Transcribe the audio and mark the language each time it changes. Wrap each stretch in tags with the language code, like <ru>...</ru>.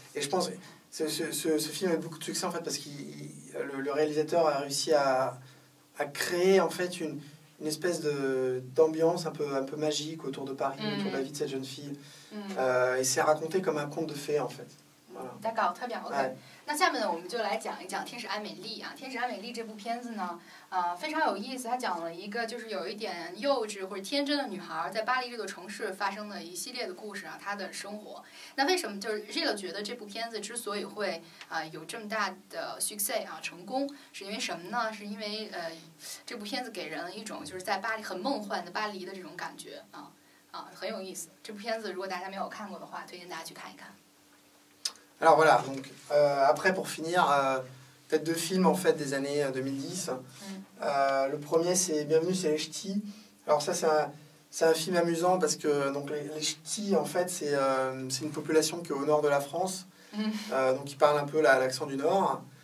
<fr>Et je pense que ce film a eu beaucoup de succès, en fait, parce que le réalisateur a réussi à créer en fait une espèce d'ambiance un peu magique autour de Paris, autour de la vie de cette jeune fille. Et c'est raconté comme un conte de fées en fait. D'accord, très bien. OK。</fr> <zh>那下面呢，我们就来讲一讲《天使爱美丽》啊。《天使爱美丽》这部片子呢，非常有意思。它讲了一个就是有一点幼稚或者天真的女孩在巴黎这座城市发生的一系列的故事啊，她的生活。那为什么就是Gilles觉得这部片子之所以会有这么大的 success 啊成功，是因为什么呢？是因为这部片子给人了一种就是在巴黎很梦幻的巴黎的这种感觉很有意思。这部片子如果大家没有看过的话，推荐大家去看一看。</zh> <fr>Alors voilà, donc après pour finir, peut-être 2 films en fait des années 2010. Le premier c'est Bienvenue c'est les Ch'tis. Alors ça c'est un film amusant parce que donc les Ch'tis en fait c'est une population qui est au nord de la France, donc qui parle un peu l'accent du nord.</fr>